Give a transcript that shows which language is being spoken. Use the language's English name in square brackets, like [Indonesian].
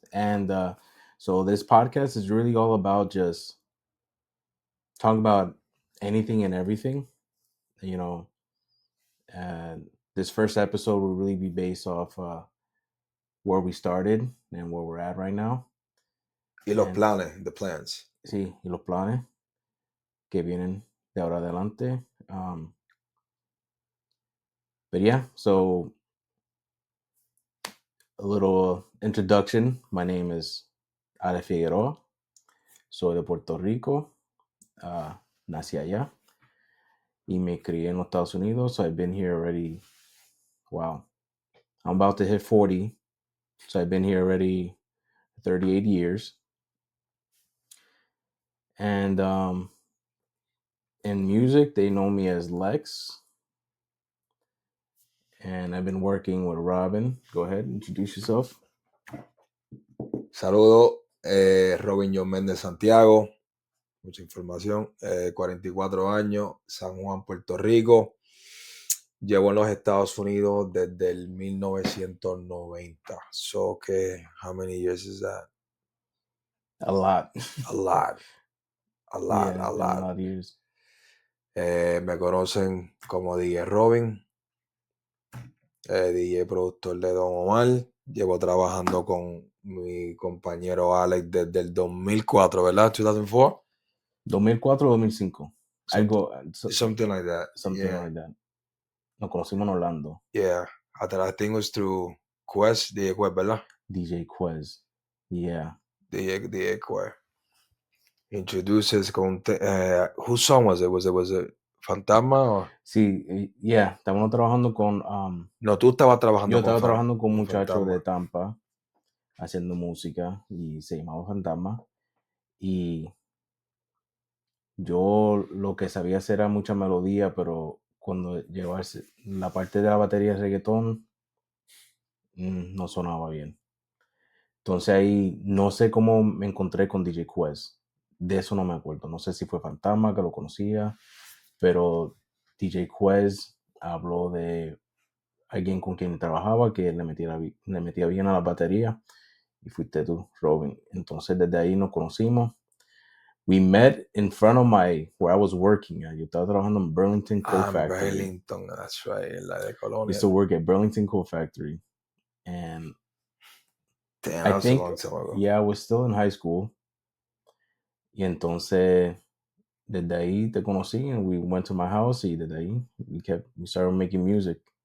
[English] And so this podcast is really all about just talking about anything and everything, you know. And this first episode will really be based off where we started and where we're at right now. [Spanish] Y los [English] And planes, the plans. [Spanish] sí, y los planes que vienen de ahora adelante. [English] But yeah, so a little introduction. My name is Ale Figueroa. [Spanish] Soy de Puerto Rico. Nací allá. Y me crié en los Estados Unidos. [English] So I've been here already. Wow. I'm about to hit 40. So I've been here already 38 years. And in music, they know me as Lex. And I've been working with Robin. Go ahead, introduce yourself. [Spanish] Saludo, Robin John Méndez Santiago. Mucha información. 44 años, San Juan, Puerto Rico. Llevo en los Estados Unidos desde el 1990. [English] So, how many years is that? A lot. A lot. Yeah, a lot of years. [Spanish] Me conocen como DJ Robin, DJ productor de Don Omar. Llevo trabajando con mi compañero Alex desde el 2004, ¿verdad? 2004? 2004 o 2005. [English] Something like that. Something like that. [Spanish] Nos conocimos en Orlando. [English] Yeah. I think it was through Quest, DJ Quest, [Spanish] ¿verdad? [English] DJ Quez. Yeah. DJ Quest. Introduces con... whose song was it? Was it Fantasma? Or? [Spanish] Sí, [English] yeah. [Spanish] Estábamos trabajando con... No, tú estabas trabajando yo con estaba trabajando con un muchacho Fantasma. de Tampa haciendo música y se llamaba Fantasma. Y yo lo que sabía hacer era mucha melodía, pero cuando llegó a la parte de la batería de reggaetón, no sonaba bien. Entonces ahí no sé cómo me encontré con DJ Quest. De eso no me acuerdo. No sé si fue Fantasma que lo conocía, pero DJ Quest habló de alguien con quien trabajaba que le metía bien a la batería y fuiste tú, Robin. Entonces desde ahí nos conocimos. [English] We met in front of where I was working. [Spanish] Yo estaba trabajando en Burlington Coal Factory. [English] Burlington, that's right, [Spanish] la de Colonia. [English] We used to work at Burlington Coal Factory. And damn, I think, yeah, I was still in high school. [Spanish] Y entonces, desde ahí te conocí [English] and we went to my house [Spanish] y desde ahí [English] we started making music.